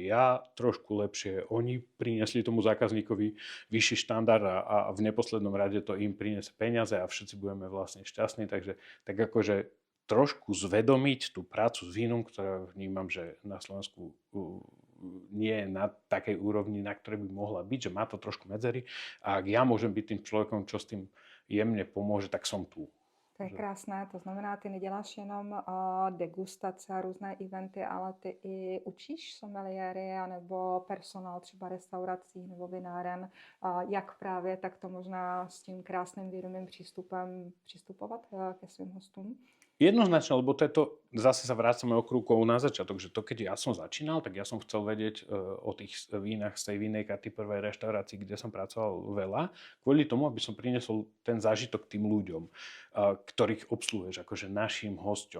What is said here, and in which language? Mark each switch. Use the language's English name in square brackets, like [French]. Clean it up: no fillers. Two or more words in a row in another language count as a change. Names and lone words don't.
[Slovak] Ja trošku lepšie, oni priniesli tomu zákazníkovi vyšší štandard a v neposlednom rade to im priniesie peniaze a všetci budeme vlastne šťastní. Takže tak akože trošku zvedomiť tú prácu s vínom, ktorá vnímam, že na Slovensku nie je na takej úrovni, na ktorej by mohla byť, že má to trošku medzery a ak ja môžem byť tým človekom, čo s tým jemne pomôže, tak som tu. [Czech] To je krásné, to znamená, ty neděláš jenom degustace a různé eventy, ale ty i učíš someliéry nebo personál třeba restaurací nebo vináren, jak právě takto možná s tím krásným vědomým přístupem přistupovat ke svým hostům? [Slovak] Jednoznačne, lebo to je to, zase sa vracame okrúkou na začiatok, že to keď ja som začínal, tak ja som chcel vedieť o tých vínach z tej vínej karty prvej reštaurácii, kde som pracoval veľa, kvôli tomu, aby som priniesol ten zážitok tým ľuďom, ktorých obsluhuješ, akože našim hosťom.